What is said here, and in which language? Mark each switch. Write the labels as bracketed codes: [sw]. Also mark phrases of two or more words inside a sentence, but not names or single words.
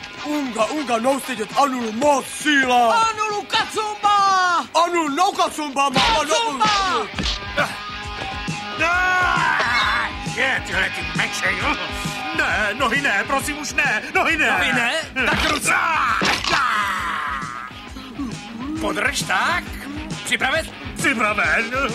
[cs] Unga noustitet Anulu Mossila! Anulu Kacumba! Anulu no Kacumba, mama no... Je, tyhle ty meče, jo? Ne, nohy ne, prosím už ne, nohy ne. Nohy ne? Tak ruce! Podrž, tak. Připraven? Připraven.